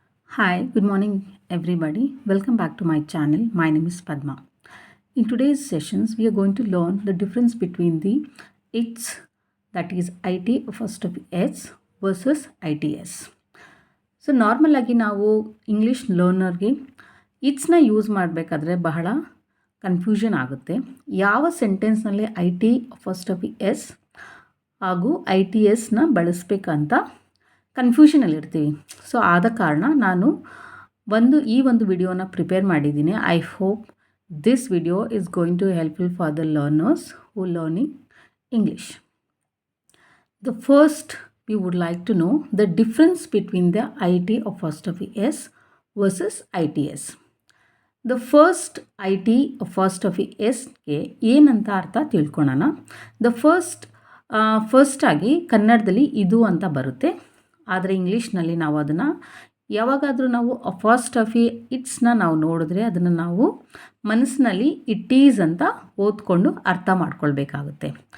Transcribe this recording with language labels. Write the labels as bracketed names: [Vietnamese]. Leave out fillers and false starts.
[English] Hi, good morning everybody. Welcome back to my channel. My name is Padma. In today's sessions, we are going to learn the difference between the ITS, that is IT first of S versus ITS. [Kannada] So normal ಆಗಿ ನಾವು English ಲರ್ನರ್ಗೆ ಇಟ್ಸ್ನ use ಮಾಡಬೇಕಾದ್ರೆ ಬಹಳ confusion ಆಗುತ್ತೆ. ಯಾವ ಸೆಂಟೆನ್ಸ್ನಲ್ಲಿ I T first of S ಹಾಗೂ I T ಎಸ್ನ ಬಳಸಬೇಕಂತ ಕನ್ಫ್ಯೂಷನಲ್ಲಿರ್ತೀವಿ. So ಆದ ಕಾರಣ ನಾನು ಈ ಒಂದು ವಿಡಿಯೋನ ಪ್ರಿಪೇರ್ ಮಾಡಿದ್ದೀನಿ. [English] I hope this video is going to helpful for the learners who learning English. The first, we would like to know the difference between the IT of first of S versus ITS. The first IT of first of Sಗೆ [Kannada] ಏನಂತ ಅರ್ಥ ತಿಳ್ಕೊಳ್ಳೋಣ. The first ಆಗಿ ಕನ್ನಡದಲ್ಲಿ ಇದು ಅಂತ ಬರುತ್ತೆ, ಆದರೆ ಇಂಗ್ಲೀಷ್ನಲ್ಲಿ ನಾವು ಅದನ್ನು ಯಾವಾಗಾದರೂ ನಾವು ಫಸ್ಟ್ ಆಫ್ ಇಟ್ಸ್ನ ನಾವು ನೋಡಿದ್ರೆ ಅದನ್ನು ನಾವು ಮನಸ್ಸಿನಲ್ಲಿ ಇಟ್ ಈಸ್ ಅಂತ ಓದ್ಕೊಂಡು ಅರ್ಥ ಮಾಡ್ಕೊಳ್ಬೇಕಾಗುತ್ತೆ.